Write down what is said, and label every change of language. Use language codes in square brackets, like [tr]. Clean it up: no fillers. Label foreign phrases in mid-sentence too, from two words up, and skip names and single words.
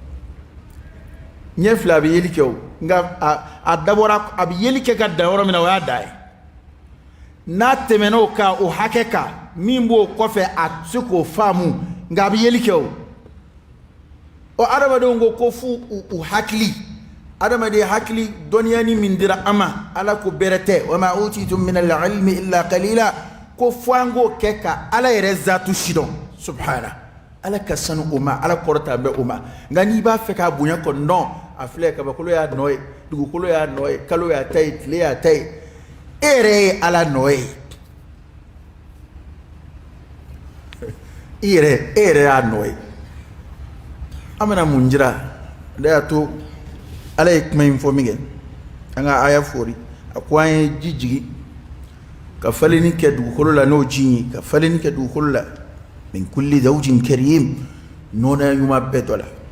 [bm] ɲɛ fila a bɛ yeli kɛ o nka a dabɔra a bɛ yeli kɛ ka dan yɔrɔ min na o y'a dan ye n'a tɛmɛna o kan o hakɛ kan min b'o kɔfɛ a tɛ se k'o faamu nka a bɛ yeli kɛ o ɔ adamadenw ko f'u hakili adamaden hakili dɔnniya ni min dira an ma ala ko bɛrɛ tɛ [ar] وما أوتيتم من العلم إلا قليلا [bm] ko fango keka ala yɛrɛ zatu sidɔn subhana ala ka sanu o ma ala kɔrɔta bɛ o ma nka n'i b'a fɛ k'a bonya kɔ non a filɛ kabakolo y'a nɔ ye dugukolo y'a nɔ ye kalo y'a ta ye tile y'a ta ye e yɛrɛ ye ala nɔ ye e yɛrɛ y'a nɔ ye an bɛna mun jira de y'a to ala ye kuma in fɔ min kɛ an ka aya fori a ko an ye ji jigi ka falenni kɛ dugukolo la n'o ji ye ka falenni kɛ dugukolo la [ar] من كل زوج كريم [bm] nɔnaya ɲuman bɛɛ dɔ la